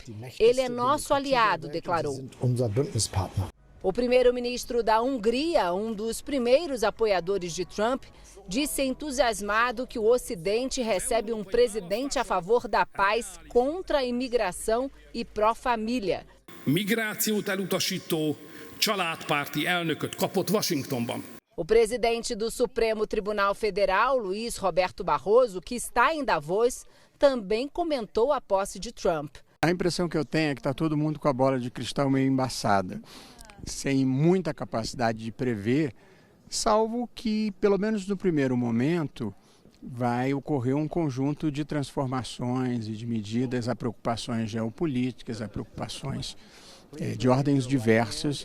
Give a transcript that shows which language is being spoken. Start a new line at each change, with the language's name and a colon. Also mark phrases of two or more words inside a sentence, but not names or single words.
Portuguese: Ele é nosso aliado, declarou. O primeiro-ministro da Hungria, um dos primeiros apoiadores de Trump, disse entusiasmado que o Ocidente recebe um presidente a favor da paz, contra a imigração e pró-família.
Hungarian: Migrációt elutasító családpárti elnököt kapott Washingtonban.
Portuguese: O presidente do Supremo Tribunal Federal, Luiz Roberto Barroso, que está em Davos, também comentou a posse de Trump. A impressão que eu tenho é que está todo mundo com a bola de cristal meio embaçada, sem muita capacidade de prever, salvo que, pelo menos no primeiro momento, vai ocorrer um conjunto de transformações e de medidas a preocupações geopolíticas, a preocupações de ordens diversas.